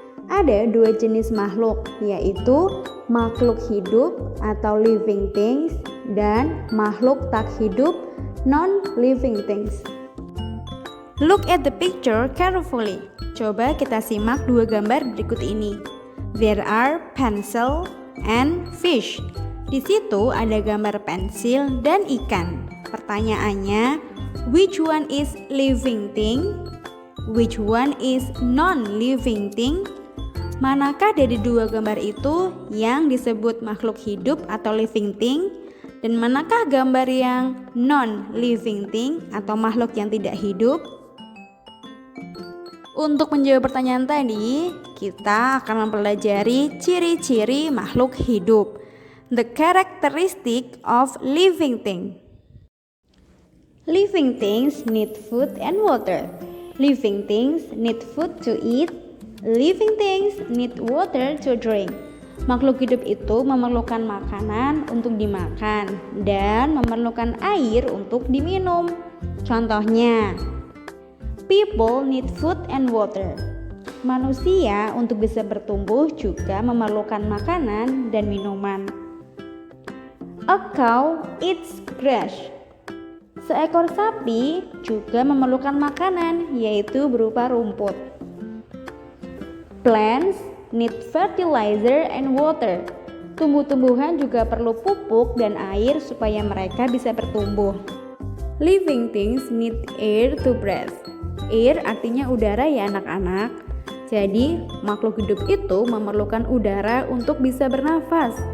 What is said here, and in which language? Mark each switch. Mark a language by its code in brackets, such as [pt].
[id] Ada 2 jenis makhluk, yaitu makhluk hidup atau living things dan makhluk tak hidup non-living things. [en] Look at the picture carefully. [id] Coba kita simak 2 gambar berikut ini. [en] There are pencil and fish. [id] Di situ ada gambar pensil dan ikan. Pertanyaannya, [en] which one is living thing? Which one is non-living thing? [id] Manakah dari 2 gambar itu yang disebut makhluk hidup atau living thing? Dan manakah gambar yang non-living thing atau makhluk yang tidak hidup? Untuk menjawab pertanyaan tadi, kita akan mempelajari ciri-ciri makhluk hidup. [en] The characteristic of living thing. Living things need food and water. Living things need food to eat. Living things need water to drink. [id] Makhluk hidup itu memerlukan makanan untuk dimakan dan memerlukan air untuk diminum. Contohnya, [en] people need food and water. [id] Manusia untuk bisa bertumbuh juga memerlukan makanan dan minuman. [en] A cow eats grass. [id] Seekor sapi juga memerlukan makanan, yaitu berupa rumput. [en] Plants need fertilizer and water. [id] Tumbuh-tumbuhan juga perlu pupuk dan air supaya mereka bisa bertumbuh. [en] Living things need air to breathe. [id] Air artinya udara ya anak-anak. Jadi makhluk hidup itu memerlukan udara untuk bisa bernafas.